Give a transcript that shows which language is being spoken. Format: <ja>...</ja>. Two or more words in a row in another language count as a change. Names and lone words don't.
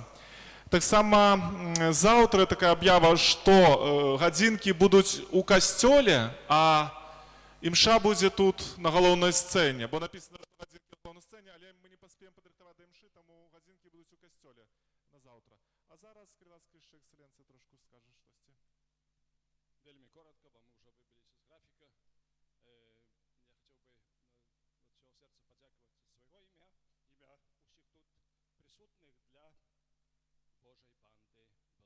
<be>Таксама заўтра такая аб'ява, што гадзінкі будуць у касцёле, а імша будзе тут на галоўнай сцэне, бо напісана, што гадзінкі на галоўнай сцэне, але мы не паспеем падрыхтаваць да імшы, таму гадзінкі будуць у касцёле на заўтра. А зараз крылацкая эксцэленцыя трошку скажа штосьці.</be> <uk>Вельмі коротко, бо мы вже вибились з графіка. Я хотів би від цього серця подякувати свого ім'я усіх тут присутніх для Божої банди.</uk>